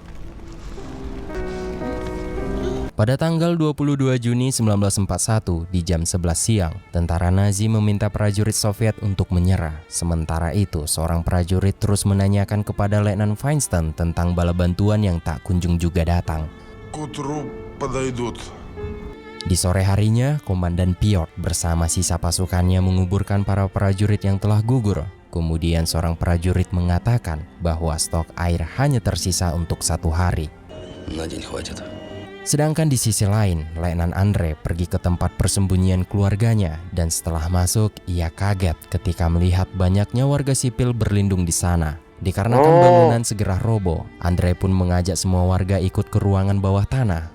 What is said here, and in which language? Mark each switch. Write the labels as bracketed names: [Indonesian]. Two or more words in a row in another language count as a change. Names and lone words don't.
[Indonesian] Pada tanggal 22 Juni 1941 di jam 11 siang, tentara Nazi meminta prajurit Soviet untuk menyerah. Sementara itu, seorang prajurit terus menanyakan kepada Letnan Feinstein tentang bala bantuan yang tak kunjung juga datang. [Russian] К утру подойдут. [Indonesian] Di sore harinya, Komandan Piotr bersama sisa pasukannya menguburkan para prajurit yang telah gugur. Kemudian seorang prajurit mengatakan bahwa stok air hanya tersisa untuk 1 hari. [Russian] На день хватит. [Indonesian] Sedangkan di sisi lain, Letnan Andre pergi ke tempat persembunyian keluarganya dan setelah masuk, ia kaget ketika melihat banyaknya warga sipil berlindung di sana. Dikarenakan bangunan segera roboh, Andre pun mengajak semua warga ikut ke ruangan bawah tanah.